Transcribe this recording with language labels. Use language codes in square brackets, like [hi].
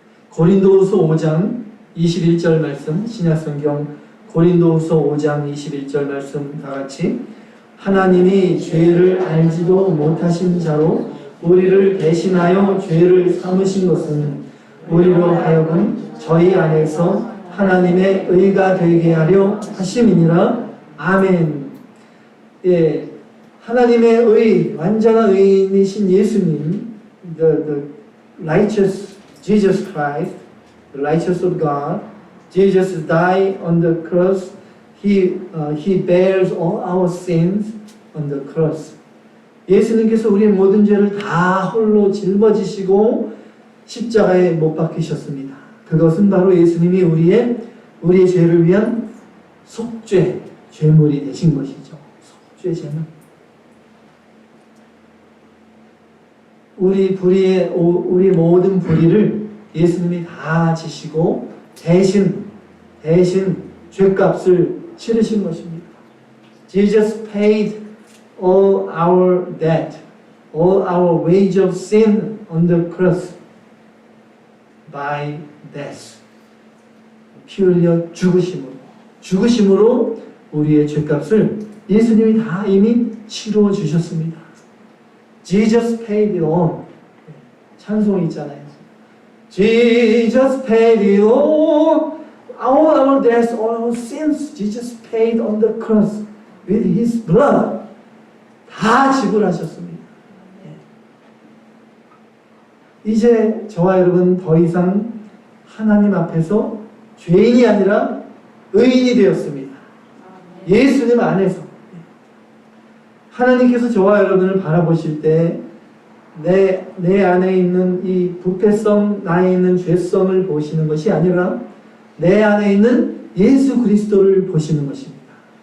[ko] 고린도후서 5장 21절 말씀, 신약성경 고린도후서 5장 21절 말씀 다같이 하나님이 죄를 알지도 못하신 자로 우리를 대신하여 죄를 삼으신 것은 우리로 하여금 저희 안에서 하나님의 의가 되게 하려 하심이니라. 아멘. 예, 하나님의 의, 완전한 의인이신 예수님, [en] the righteous Jesus Christ, the righteous of God. Jesus died on the cross. He bears all our sins on the cross. [ko] 예수님께서 우리의 모든 죄를 다 홀로 짊어지시고 십자가에 못 박히셨습니다. 그것은 바로 예수님이 우리의 죄를 위한 속죄, 죄물이 되신 것이죠. 속죄 제물. 우리 모든 불의를 예수님이 다 지시고 대신 죄값을 치르신 것입니다. [en] Jesus paid all our debt, all our wage of sin on the cross by death. [ko] 피 흘려 죽으심으로 우리의 죄값을 예수님이 다 이미 치루어 주셨습니다. [en] Jesus paid it all. [ko] 찬송이 있잖아요. [en] Jesus paid it all. all our debts, all our sins, Jesus paid on the cross with His blood. [ko] 다 지불하셨습니다. 이제 저와 여러분 더 이상 하나님 앞에서 죄인이 아니라 의인이 되었습니다. 예수님 안에서. 하나님께서 저와 여러분을 바라보실 때 내 안에 있는 이 부패성, 나에 있는 죄성을 보시는 것이 아니라 내 안에 있는 예수 그리스도를 보시는 것입니다.